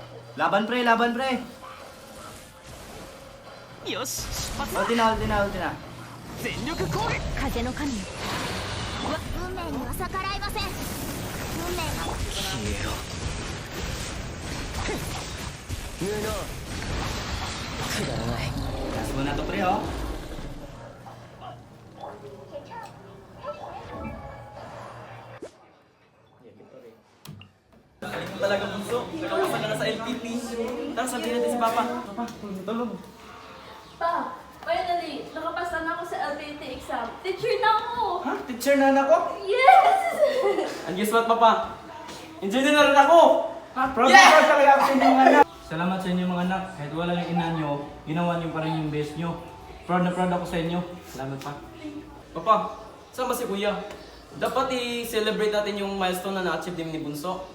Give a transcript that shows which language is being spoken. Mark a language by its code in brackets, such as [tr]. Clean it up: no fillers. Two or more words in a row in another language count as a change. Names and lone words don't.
[tl] Laban pre, laban pre. Yoshi, Ulti na, ulti na, ulti na. [ja] 全力攻撃。風の神よ。運命には逆らえません。運命が消えろ。無能。くだらない。 [tl] Last mo na to pre, oh. Galing mo talaga bunso. Nakapasa ka na sa LPP. Tara, sabihin natin si Papa. Papa, tulong. Pa, finally, nakapasa na ako sa LPT exam. Teacher na ako! Ha? Teacher na anak ko? Yes! [en] And guess what, [tl] Papa? Engineer na rin ako! Ha, proud na proud talaga ako sa inyong anak. Salamat sa inyo mga anak. Kahit wala yung ina nyo, ginawa nyo pa rin yung best nyo. Proud na proud ako sa inyo. Salamat pa. Papa, saan ba si Kuya? Dapat i-celebrate natin yung milestone na na-achieve din ni Bunso.